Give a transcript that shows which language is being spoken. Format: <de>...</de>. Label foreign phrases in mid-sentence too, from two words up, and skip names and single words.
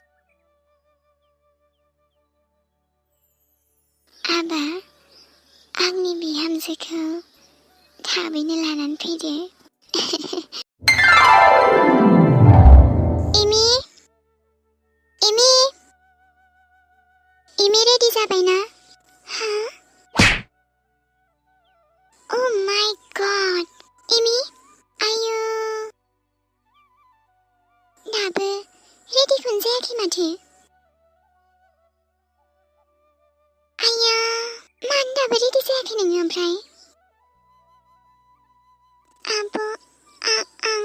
<brx>आबा, आंनि बिहामजोखौ थाबैनो लानानै फैदो। एमि, एमि, एमि रेडि जाबायना? हा?</brx> <en>Oh my God!</en> <brx>एमि, आयु! दाबो रेडिखौनो जायाखै माथो? आया, मानो दाबो रेडि जायाखै नोङो ओमफ्राय? आब', आं...</brx>